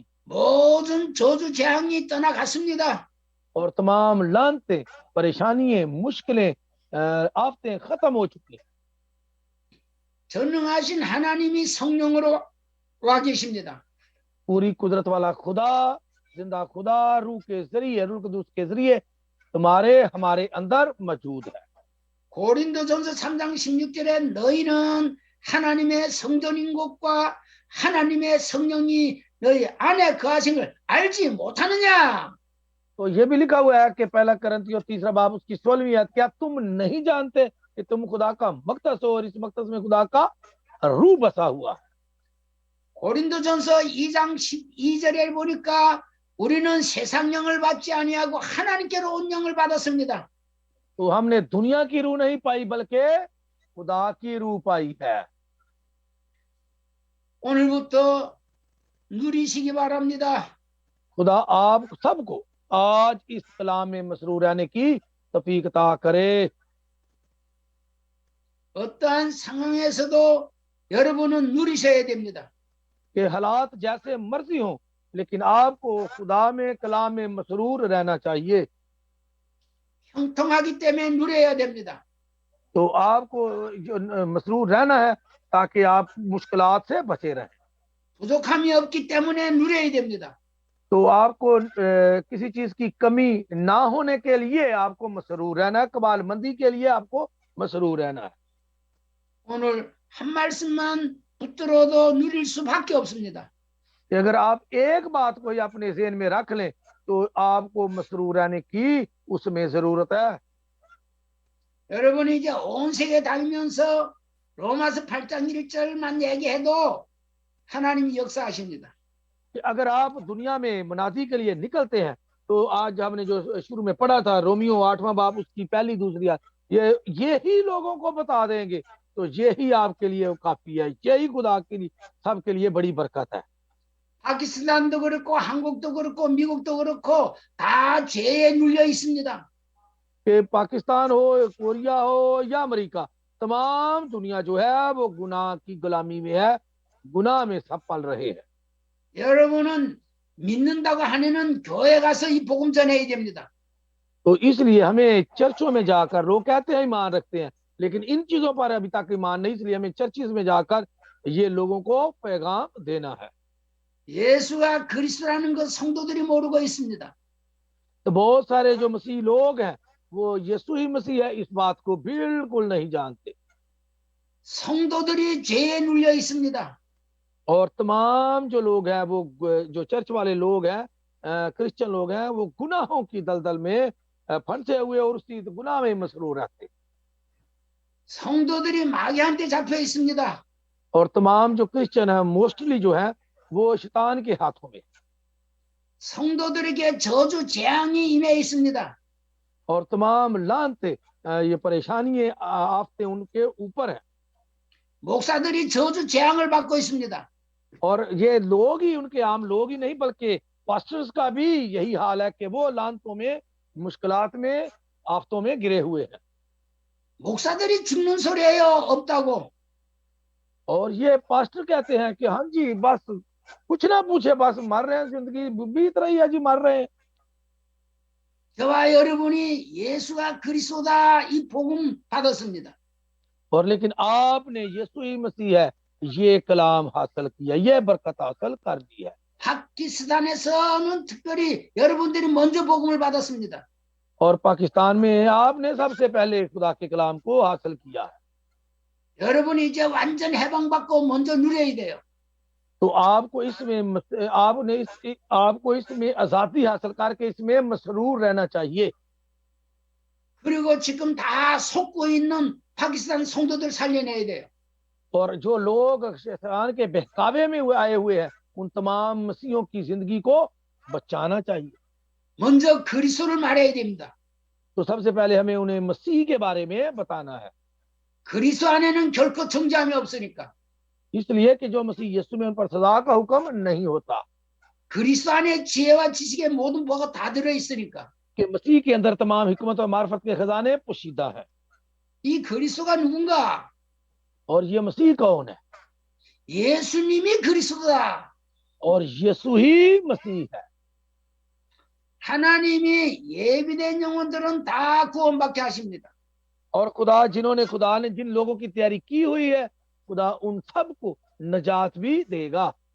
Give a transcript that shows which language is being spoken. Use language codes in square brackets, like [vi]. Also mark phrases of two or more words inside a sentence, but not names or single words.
[ko] 모든 저주 재앙이 떠나갔습니다. [ur] اور تمام لعنتیں، پریشانیاں، مشکلیں، آفتیں ختم ہو چکی ہیں. [ko] 전능하신 하나님이 성령으로 와 계십니다. [ur] پوری قدرت والا خدا، زندہ خدا روح کے ذریعے، روح قدوس کے ذریعے تمہارے ہمارے اندر موجود ہے. [ko] 고린도전서 3장 16절에 너희는 하나님의 성전인 것과 하나님의 성령이 너희 안에 거하신 걸 알지 못하느냐? [ur] تو یہ بھی لکھا ہوا ہے کہ پہلا کرنتھیوں 3 باب اس کی 16ویں آیت، کیا تم نہیں جانتے کہ تم خدا کا مقدس ہو اور اس مقدس میں خدا کا روح بسا ہوا ہے. [ko] 고린도전서 2장 12절에 보니까 우리는 세상 영을 받지 아니하고 하나님께로 온 영을 받았습니다. [ur] تو ہم نے دنیا کی روح نہیں پائی بلکہ خدا کی روح پائی ہے. [ko] 오늘부터 누리시기 바랍니다. [ur] خدا آپ سب کو آج اس کلام میں مسرور رہنے کی توفیق عطا کرے. [ko] 어떠한 상황에서도 여러분은 누리셔야 됩니다. [ur] کہ حالات جیسے مرضی ہو، لیکن آپ کو خدا میں کلام میں مسرور رہنا چاہیے. [ko] 형통하기 때문에 누려야 됩니다. [ur] تو آپ کو جو مسرور رہنا ہے تاکہ آپ مشکلات سے بچے رہیں. [ko] 부족함이 없기 때문에 누려야 됩니다. [ur] تو آپ کو کسی چیز کی کمی نہ ہونے کے لیے آپ کو مسرور رہنا ہے، کمال مندی کے لیے آپ کو مسرور رہنا ہے. [ko] 오늘 한 말씀만 붙들어도 누릴 수밖에 없습니다. [ur] کہ اگر آپ ایک بات کو ہی اپنے ذہن میں رکھ لیں تو آپ کو مسرور رہنے کی اس میں ضرورت ہے. [ko] 여러분이 이제 온 세계 다니면서 로마서 8장 1절만 얘기해도 하나님이 역사하십니다. [ur] کہ اگر آپ دنیا میں منادی کے لیے نکلتے ہیں تو آج ہم نے جو شروع میں پڑھا تھا رومیو 8واں باب اس کی پہلی دوسری آیت، یہ ہی لوگوں کو بتا دیں گے تو یہی آپ کے لیے کافی ہے. یہی خدا کے لیے سب کے لیے بڑی برکت ہے. [ko] 파키스탄도 그렇고 한국도 그렇고 미국도 그렇고 다 죄에 눌려 있습니다. [ur] کہ پاکستان ہو، کوریا ہو یا امریکہ، تمام دنیا جو ہے وہ گناہ کی غلامی میں ہے، گناہ میں سب پل رہے ہیں. [ko] 여러분은 믿는다고 하면은 교회 가서 이 복음 전해야 됩니다. [ur] تو اس لیے ہمیں چرچوں میں جا کر، لوگ کہتے ہیں ایمان رکھتے ہیں لیکن ان چیزوں پر ابھی تک ایمان نہیں، اس لیے ہمیں چرچز میں جا کر یہ لوگوں کو پیغام دینا ہے. [ko] 예수가 그리스도라는 것 성도들이 모르고 있습니다. [ur] تو بہت سارے جو مسیح لوگ ہیں وہ یسوع ہی مسیح ہے اس بات کو بالکل نہیں جانتے. [ko] 성도들이 죄에 눌려 있습니다. [ur] اور تمام جو لوگ ہیں وہ جو چرچ والے لوگ ہیں، کرسچین لوگ ہیں، وہ گناہوں کی دلدل میں پھنسے ہوئے اور اسی گناہ میں مسرور رہتے. [ko] 성도들이 마귀한테 잡혀 있습니다. [ur] اور تمام جو کرسچین ہے موسٹلی جو ہے وہ شیطان کے ہاتھوں میں. [ko] 성도들에게 저주 재앙이 임해 있습니다. [ur] اور تمام لعنتے، یہ پریشانی آفتے ان کے اوپر ہے. [ko] 목사들이 저주 재앙을 받고 있습니다. [ur] اور یہ لوگ ہی، ان کے عام لوگ ہی نہیں بلکہ پاسٹرز کا بھی یہی حال ہے کہ وہ لعنتوں میں، مشکلات میں، آفتوں میں گرے ہوئے ہیں. [ko] 목사들이 죽는 소리예요. 없다고. [ur] اور یہ پاسٹر کہتے ہیں کہ ہاں جی بس کچھ نہ پوچھے، بس مر رہے ہیں، زندگی بیت رہی ہے جی، مر رہے ہیں. [ko] 저와 여러분이 예수가 그리스도다 이 복음 받았습니다. [ur] اور لیکن آپ نے یسوع ہی مسیح ہے یہ کلام حاصل کیا، یہ برکت حاصل کر دی ہے. [ko] 파키스탄에서는 특별히 여러분들이 먼저 복음을 받았습니다. [ur] اور پاکستان میں آپ نے سب سے پہلے خدا کے کلام کو حاصل کیا ہے. [ko] 여러분이 이제 완전 해방받고 먼저 누려야 돼요. [ur] تو آپ کو اس میں آزادی حاصل کر کے اس میں مسرور رہنا چاہیے. [ko] 그리고 지금 다 속고 있는 파키스탄 성도들 살려내야 돼요. [ur] اور جو لوگ شیطان کے بہکاوے میں آئے ہوئے ہیں ان تمام مسیحوں کی زندگی کو بچانا چاہیے. [ko] 먼저 그리스도를 말해야 됩니다. [ur] تو سب سے پہلے ہمیں انہیں مسیح کے بارے میں بتانا ہے. [ko] 그리스도 안에는 결코 정죄함이 없으니까. [ur] اس لیے کہ جو مسیح یسوع میں ان پر سزا کا حکم نہیں ہوتا. [ko] 그리스도 안에 지혜와 지식의 모든 보가 다 들어 있으니까 [ur] کہ مسیح کے اندر تمام حکمت اور معرفت کے خزانے پوشیدہ ہے. [ko] 이 그리스도가 누군가? [ur] اور یہ مسیح کون ہے? [ko] 예수님이 그리스도다. [ur] اور یسوع ہی مسیح ہے. [ko] 하나님이 예비된 영혼들은 다 구원받게 하십니다. [ur] اور خدا نے جن لوگوں کی تیاری کی ہوئی ہے، خدا ان سب کو نجات بھی دے گا.